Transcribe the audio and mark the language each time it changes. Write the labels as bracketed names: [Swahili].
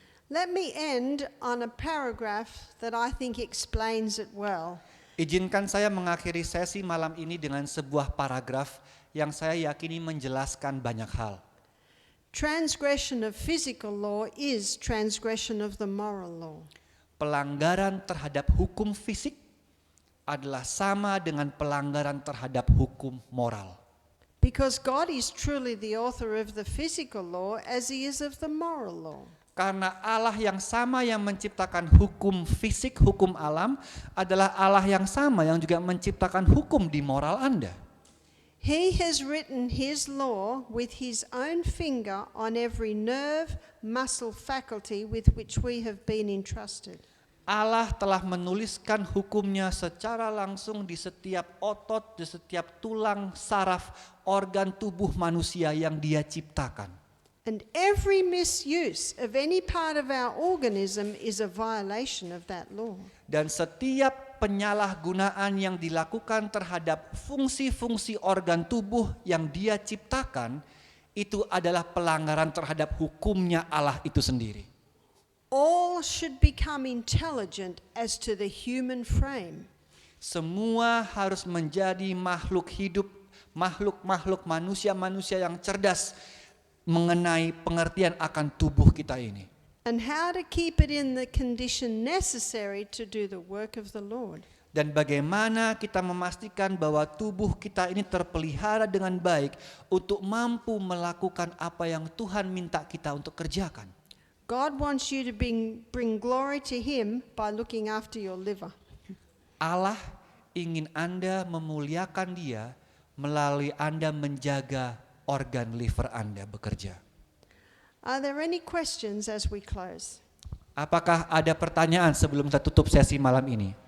[English] Let me end on a paragraph that I think explains it well. [Indonesian] Izinkan saya mengakhiri sesi malam ini dengan sebuah paragraf yang saya yakini menjelaskan banyak hal. [English] Transgression of physical law is transgression of the moral law. [Indonesian] Pelanggaran terhadap hukum fisik adalah sama dengan pelanggaran terhadap hukum moral. [English] Because God is truly the author of the physical law as he is of the moral law. [Indonesian] Karena Allah yang sama yang menciptakan hukum fisik, hukum alam, adalah Allah yang sama yang juga menciptakan hukum di moral Anda. [English] He has written his law with his own finger on every nerve, muscle, faculty with which we have been entrusted. [Indonesian] Allah telah menuliskan hukumnya secara langsung di setiap otot, di setiap tulang, saraf, organ tubuh manusia yang Dia ciptakan. [English] And every misuse of any part of our organism is a violation of that law. [Indonesian] Dan setiap penyalahgunaan yang dilakukan terhadap fungsi-fungsi organ tubuh yang Dia ciptakan, itu adalah pelanggaran terhadap hukumnya Allah itu sendiri. [English] All should become intelligent as to the human frame. [Indonesian] Semua harus menjadi makhluk hidup, makhluk manusia yang cerdas mengenai pengertian akan tubuh kita ini. [English] And how to keep it in the condition necessary to do the work of the Lord. [Indonesian] Dan bagaimana kita memastikan bahwa tubuh kita ini terpelihara dengan baik untuk mampu melakukan apa yang Tuhan minta kita untuk kerjakan. [English] God wants you to bring glory to him by looking after your liver. [Indonesian] Allah ingin Anda memuliakan Dia melalui Anda menjaga organ liver Anda bekerja. [English] Are there any questions as we close? [Indonesian] Apakah ada pertanyaan sebelum kita tutup sesi malam ini?